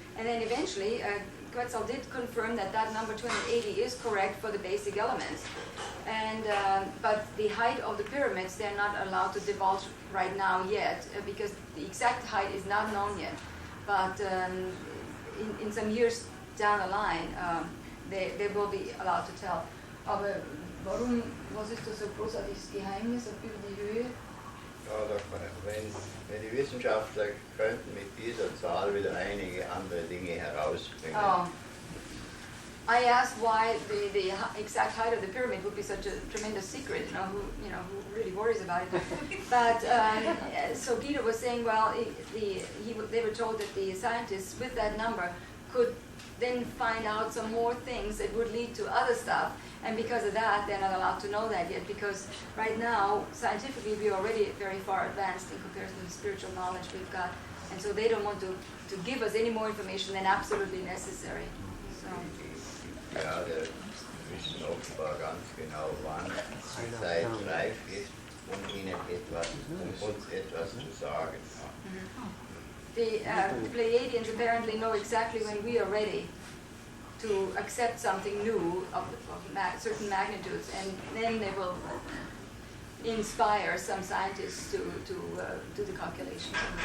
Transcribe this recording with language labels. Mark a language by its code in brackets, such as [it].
[en] And then eventually, Quetzal did confirm that that number 280 is correct for the basic elements. And but the height of the pyramids, they're not allowed to divulge right now yet, because the exact height is not known yet. But in some years down the line, they will be allowed to tell. [de] Aber warum, was ist das so großartiges Geheimnis über die Höhe? Ja, doch, wenn die Wissenschaftler könnten mit dieser Zahl wieder einige andere Dinge herausbringen. Oh. [en] I asked why the exact height of the pyramid would be such a tremendous secret, who really worries about it. But so Guido was saying, well, they were told that the scientists with that number could then find out some more things that would lead to other stuff. And because of that, they're not allowed to know that yet, because right now, scientifically, we're already very far advanced in comparison to the spiritual knowledge we've got. And so they don't want to give us any more information than absolutely necessary. So. [de] Ja, wir wissen offenbar ganz genau, wann die Zeit reif ist, uns etwas zu sagen. [en] The Pleiadians apparently know exactly when we are ready to accept something new of certain magnitudes, and then they will inspire some scientists to do the calculations.